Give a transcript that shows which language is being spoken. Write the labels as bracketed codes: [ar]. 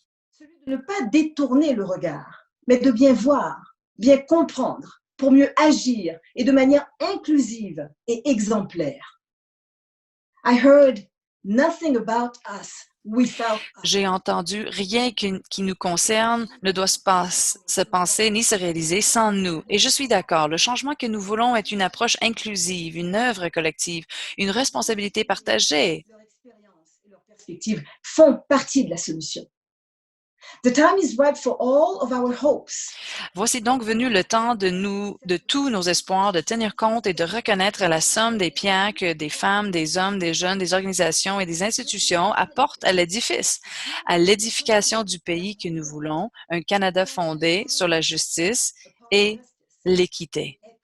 [fr] celui de ne pas détourner le regard, mais de bien voir, bien comprendre, pour mieux agir et de manière inclusive et exemplaire. [en] I heard nothing about us without us. [fr] J'ai entendu rien qui nous concerne ne doit se penser ni se réaliser sans nous. Et je suis d'accord, le changement que nous voulons est une approche inclusive, une œuvre collective, une responsabilité partagée. Leur expérience et leur perspective font partie de la solution. [en] The time is ripe for all of our hopes. [fr] Voici donc venu le temps de tous nos espoirs, de tenir compte et de reconnaître la somme des pierres que des femmes, des hommes, des jeunes, des organisations et des institutions apportent à l'édifice, à l'édification du pays que nous voulons, un Canada fondé sur la justice et l'équité.